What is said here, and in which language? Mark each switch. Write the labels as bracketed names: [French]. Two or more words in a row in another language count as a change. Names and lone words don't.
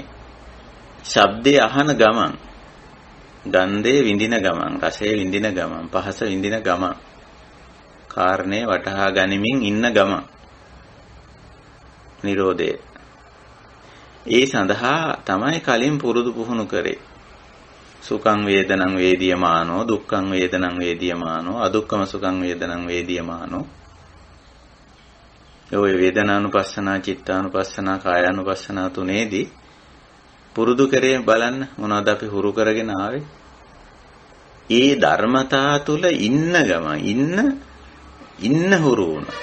[Sinhala] ශබ්දේ අහන ගමන්, ගන්ධේ විඳින ගමන්, රසයේ විඳින ගමන්, පහස විඳින ගමන්, කාරණේ වටහා ගනිමින් ඉන්න ගමන් නිරෝධය. ඒ සඳහා තමයි කලින් පුරුදු පුහුණු කරේ. [Pali] සුඛං වේදනං වේදියමානෝ, දුක්ඛං වේදනං වේදියමානෝ, අදුක්ඛම සුඛං වේදනං වේදියමානෝ. [Sinhala] ඔය වේදනානුපස්සනා, චිත්තානුපස්සනා, කායානුපස්සනා තුනේදී පුරුදු කරේ බලන්න මොනවද අපි හුරු කරගෙන ආවේ. ඒ ධර්මතා තුල ඉන්න ගමන් ඉන්න හුරු වුණා.